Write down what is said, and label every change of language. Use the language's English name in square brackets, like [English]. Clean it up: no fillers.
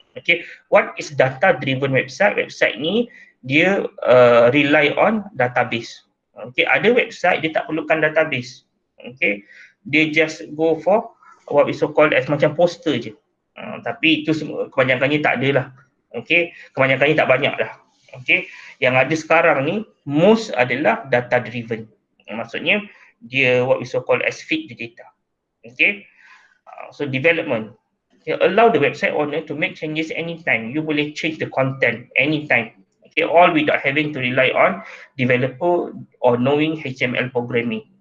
[English] Okay, what is data driven website? Website [Malay] ni dia [English] rely on database. Okay, ada website [Malay] dia tak perlukan [English] database. Okay, dia just go for what we so called as [Malay] macam poster je. Tapi itu semua kebanyakannya tak ada lah. Okay, kebanyakannya tak banyak lah. Okay, yang ada sekarang ni [English] most [Malay] adalah data driven. Maksudnya dia [English] what we so called as feed the data. Okay, so development. You allow the website owner to make changes anytime. You [Malay] boleh [English] change the content anytime. Okay, all without having to rely on developer or knowing HTML programming.